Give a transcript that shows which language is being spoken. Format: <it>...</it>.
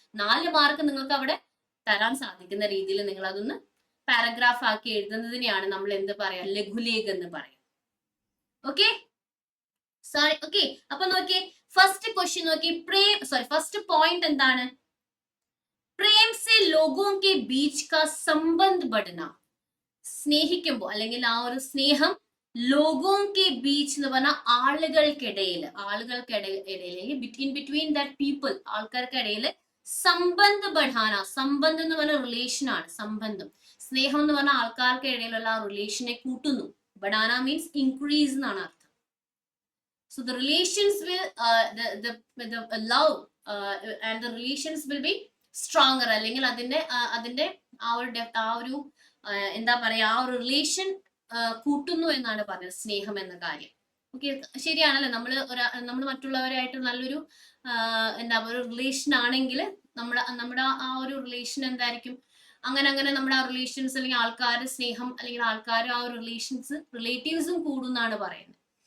<ml>4 mark നിങ്ങൾക്ക് അവിടെ തരാൻ സാധിക്കുന്ന രീതിയിൽ നിങ്ങൾ അതൊന്ന് പാരഗ്രാഫ് ആക്കി എഴുതുന്നതിനെയാണ് നമ്മൾ എന്ത് പറയാ ലഘുലേഖ എന്ന് പറയാം. Okay, sorry. ഓക്കെ, അപ്പൊ നോക്കിയേ, ഫസ്റ്റ് ക്വസ്റ്റ്യൻ നോക്കി, ഫസ്റ്റ് പോയിന്റ് എന്താണ്?</ml> <hi>പ്രേം സെ ലോഗോं के बीच का संबंध बढ़ना.</hi> <ml>സ്നേഹിക്കുമ്പോൾ അല്ലെങ്കിൽ ആ ഒരു സ്നേഹം</ml> <hi>ലോഗോं के बीच</hi> <ml>എന്ന് പറഞ്ഞാൽ ആളുകൾക്കിടയിൽ</ml> <en>between that people,</en> <ml>ആൾക്കാർക്കിടയിൽ</ml> <hi>സംബന്ധ് പഠാന.</hi> <ml>സംബന്ധം എന്ന് പറഞ്ഞ റിലേഷൻ ആണ്. സംബന്ധം, സ്നേഹം എന്ന് പറഞ്ഞാൽ ആൾക്കാർക്കിടയിലുള്ള ആ റിലേഷനെ കൂട്ടുന്നു. ബഡാന</ml> <en>means increase</en> <ml>എന്നാണ് അർത്ഥം.</ml> <en>So the relations will the love and the relations will be stronger.</en> <ml>അല്ലെങ്കിൽ അതിന്റെ ആ ഒരു എന്താ പറയാ ആ ഒരു റിലേഷൻ കൂട്ടുന്നു എന്നാണ് പറയുന്നത് സ്നേഹം എന്ന കാര്യം. ഓക്കെ, ശരിയാണല്ലോ. നമ്മൾ മറ്റുള്ളവരായിട്ട് നല്ലൊരു എന്താ ഒരു റിലേഷൻ ആണെങ്കിൽ നമ്മുടെ ആ ഒരു റിലേഷൻ എന്തായിരിക്കും, അങ്ങനെ നമ്മുടെ ആ റിലേഷൻസ് അല്ലെങ്കിൽ ആൾക്കാരുടെ സ്നേഹം അല്ലെങ്കിൽ ആൾക്കാർ ആ ഒരു റിലേറ്റീവ്സും കൂടുന്നാണ് പറയുന്നത്.</ml>